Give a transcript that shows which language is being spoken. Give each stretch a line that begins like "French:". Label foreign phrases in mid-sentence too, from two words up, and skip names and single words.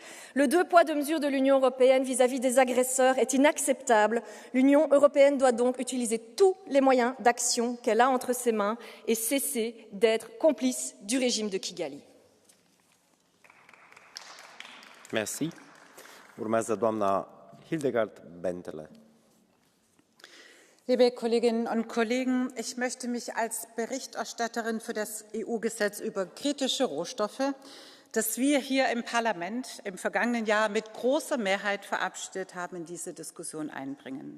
French: Le deux poids, deux mesures de l'Union européenne vis-à-vis des agresseurs est inacceptable. L'Union européenne doit donc utiliser tous les moyens d'action qu'elle a entre ses mains et cesser d'être complice du régime de Kigali. Merci.
Romanian: Urmează doamna Hildegard Bentele.
German: Liebe Kolleginnen und Kollegen, ich möchte mich als Berichterstatterin für das EU-Gesetz über kritische Rohstoffe, das wir hier im Parlament im vergangenen Jahr mit großer Mehrheit verabschiedet haben, in diese Diskussion einbringen.